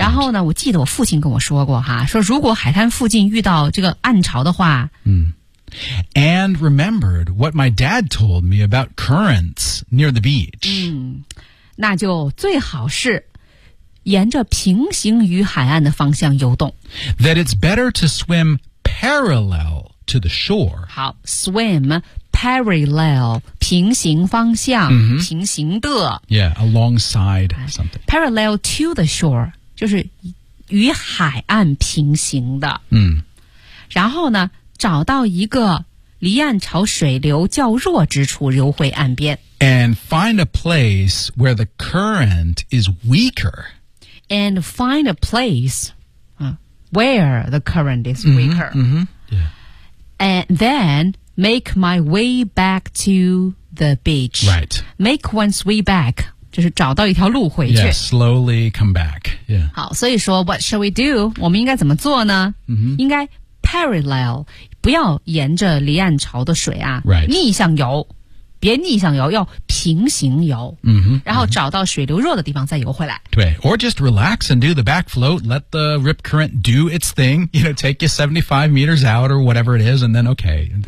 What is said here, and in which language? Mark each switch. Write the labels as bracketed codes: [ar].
[zh] 然后呢我记得我父亲跟我说过哈，说如果海滩附近遇到这个暗潮的话嗯、mm-hmm. [en] And remembered what my dad told me about currents near the beach. [zh] 嗯，那就最好是沿着平行于海岸的方向游动。 [en] That it's better to swim parallel to the shore. [zh] 好 ， [en] swim parallel [zh] 平行方向、 mm-hmm. 平行的。 [en] Yeah, alongside something. Parallel to the shore [zh] 就是与海岸平行的。嗯，然后呢？找到一个离岸潮水流较弱之处游回岸边 [en] And find a place where the current is weaker And find a place、where the current is weaker mm-hmm, mm-hmm.、Yeah. And then make my way back to the beach Right Make one's way back [zh] 就是找到一条路回去 [en] Yeah, slowly come back、yeah. [zh] 好，所以说 [en] What shall we do? [zh] 我们应该怎么做呢、 mm-hmm. 应该parallel, 不要沿着离岸潮的水啊、 [en] right. [zh] 逆向游。别逆向游，要平行游、 mm-hmm, 然后找到水流弱的地方再游回来。 [en] 对 ,or just relax and do the back float, let the rip current do its thing, you know, take you 75 meters out or whatever it is, and then okay.